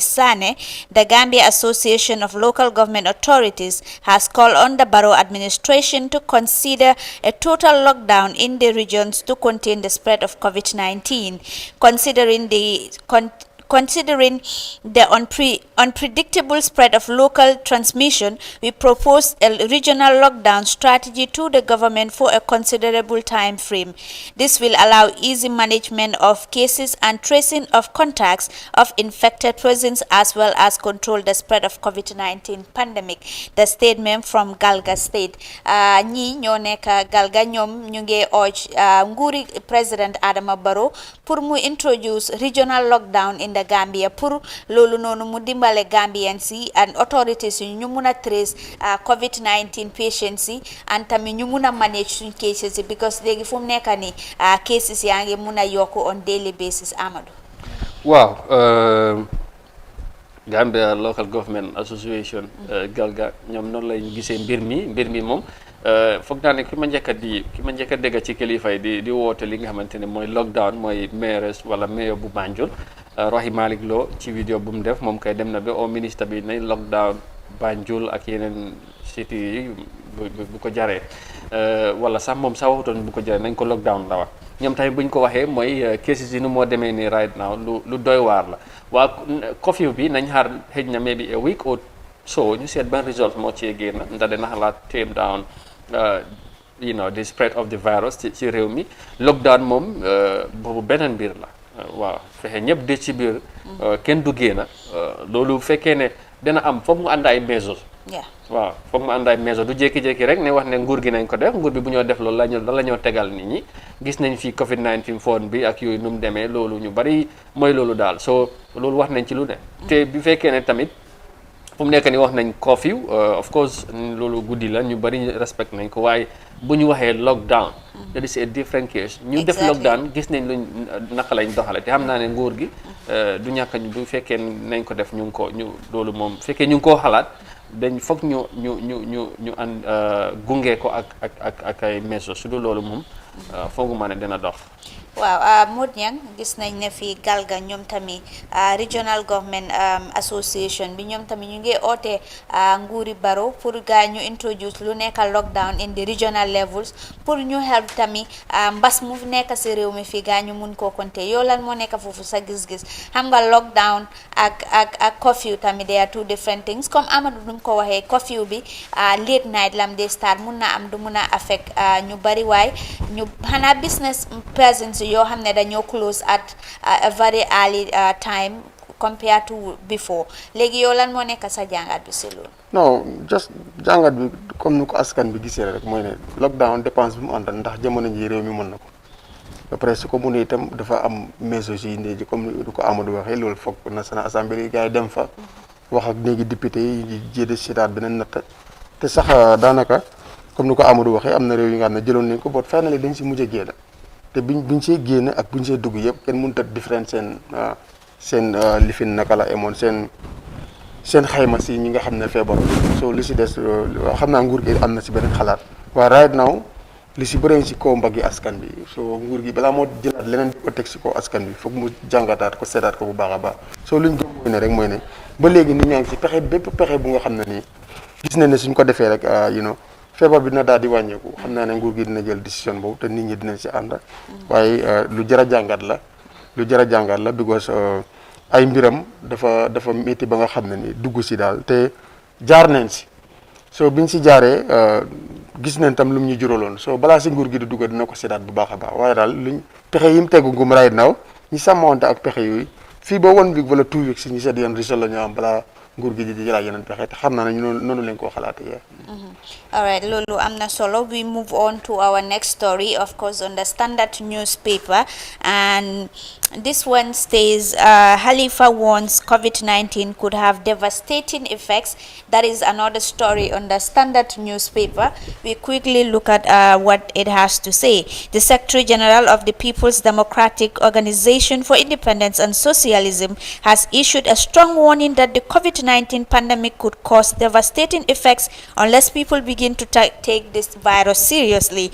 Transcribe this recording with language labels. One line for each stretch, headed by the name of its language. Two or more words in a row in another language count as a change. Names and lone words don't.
English: Sane, the Gambia Association of Local Government Authorities has called on the Barrow administration to consider a total lockdown in the regions to contain the spread of COVID-19, Considering the unpredictable spread of local transmission, we propose a regional lockdown strategy to the government for a considerable time frame. This will allow easy management of cases and tracing of contacts of infected persons, as well as control the spread of COVID-19 pandemic. The statement from Galga State.
Wolof: ñi ñoo nekk Galga ñoom ñu ngi urge nguuri President Adama Barrow pour mu
English: introduce regional lockdown in the Gambia
Wolof: pour loolu noonu mu dimbale Gambians yi
English: and authorities
Wolof: yi ñu mun a
English: trace COVID-19 patients
Wolof: yi and tamit ñu mun a manage suñ cases yi because léegi fu mu nekk ni cases yaa ngi mun a yokku
English: on daily basis.
Wolof: Amadou. waaw Gambia Local Government Association Galga ñoom noonu lañ gisee mbir mi moom foog naa ne ki ma njëkk a dégg ci kilifa yi di woote li nga xamante ne mooy lockdown mooy maires wala mayor bu Banjul Rohey Malick Lowe ci vidéo bu mu def moom kay dem na ba
French: au ministre
Wolof: bi nañ lockdown Banjul ak yeneen city yi bu ko jaree wala sax moom sax waxutoon bu ko jaree nañ ko lockdown la wax ñoom tamit buñ ko waxee mooy cases yi nu moo demee nii
English: right now
Wolof: lu doy waar la waa curfew bi nañ xaar xëj na
English: maybe a week or so
Wolof: ñu seet ban result moo cee génn ndax dina xalaat
English: tame down the spread of the virus
Wolof: ci réew mi lockdown moom boobu beneen mbir la waaw fexe ñëpp de ci biir kenn du génn loolu fekkee ne dina am foog mu ànd ay mesures waaw foog mu ànd ay mesures du jékki-jékki rek ne wax ne nguur gi nañ ko def nguur bi bu ñoo def loolu la ñoo tegal nit ñi gis nañ fi COVID-19 phone bi ak yooyu nu mu demee loolu ñu bari mooy loolu daal so loolu wax nañ ci lu ne te bi fekkee ne tamit fu mu nekk ni wax nañ
English: curfew of course
Wolof: loolu guddi la ñu bari respect nañ ko waaye bu ñu waxee
English: lockdown that is a different case
Wolof: ñu def lockdown gis nañ luñ naka lañ doxale te xam naa ne nguur gi du ñàkk bu fekkee nañ ko def ñu loolu moom fekkee ñu ngi koo xalaat dañ foog ñu ànd gunge ko ak ay mesures su dul loolu moom fooguma ne dina dox. waaw Modou Niang gis nañ ne fii Galga ñoom tamit Regional Government Association bi ñoom tamit ñu ngi oote nguuri Barrow pour gaa ñu introduce lu nekk
English: lockdown in the regional levels
Wolof: pour ñu help tamit mbas mu nekk si réew mi fii gaa ñu mun koo compter yow lan moo nekk foofu sa gis-gis xam nga lockdown ak curfew tamit
English: they are two different things
Wolof: comme Amadou nu mu ko waxee curfew bi
English: late night
Wolof: lam day start mun na am du mun a affect ñu bari waay ñu xanaa
English: business persons
Wolof: yoo xam ne dañoo
English: close at a very early time compared to before
Wolof: léegi yow lan moo nekk sa jàngat bi si loolu. non just jàngat bi comme ni ko askan bi gisee rek mooy ne lockdown dépense bi mu àndal ndax jamono ji réew mi mën na ko ba pare su ko mënee itam dafa am mesures yi ndee ji comme ni ko Amadou waxee loolu foog National Assembly yi gars yi dem fa wax ak léegi député yi jéede sitaat beneen natt te sax daanaka comme ni ko Amadou waxee am na réew yi nga xam ne jëloon nañ ko boot finally dañ si mujj a génn te biñ see génn ak buñ see dugg yëpp kenn mënut a différent seen lifin naka la amoon seen xayma si ñi nga xam ne feebar so li si des xam naa nguur gi am na si beneen xalaat waaye
English: right now
Wolof: li si bëri si kaw mbaggi askan bi so nguur gi balaa moo jëlaat leneen di ko teg si kaw askan bi foog mu jàngataat ko seetaat ko bu baax a baax so luñ gëm mooy ne rek mooy ne ba léegi nit ñaa ngi si bépp pexe bu nga xam ne nii gis nañ ne suñ ko defee rek feebar bi dina daal di wàññeeku xam naa ne nguur gi dina jël décision boobu te nit ñi dinañ si ànd waaye lu jar a jàngat la because ay mbiram dafa métti ba nga xam ne ni dugg si daal te jaar nañ si so biñ si jaaree gis nañ tam lu mu ñu juraloon so balaa si nguur gi di dugg dina ko séddaat bu baax a baax waaye daal luñ pexe yi mu tegu ngum
English: right now
Wolof: ñi sàmmawante ak pexe yooyu fii ba 1 week wala 2 weeks si ñi seet yan risol la ñu am balaa nguur gi di jëlaat yeneen pexe te xam naa ne noonu lañ koo xalaatee.
English: All right,
Wolof: loolu am na solo.
English: We move on to our next story, of course, on the Standard newspaper, and This one states Halifa warns COVID-19 could have devastating effects. That is another story on the Standard newspaper. We quickly look at what it has to say. The Secretary General of the People's Democratic Organization for Independence and Socialism has issued a strong warning that the COVID-19 pandemic could cause devastating effects unless people begin to take this virus seriously.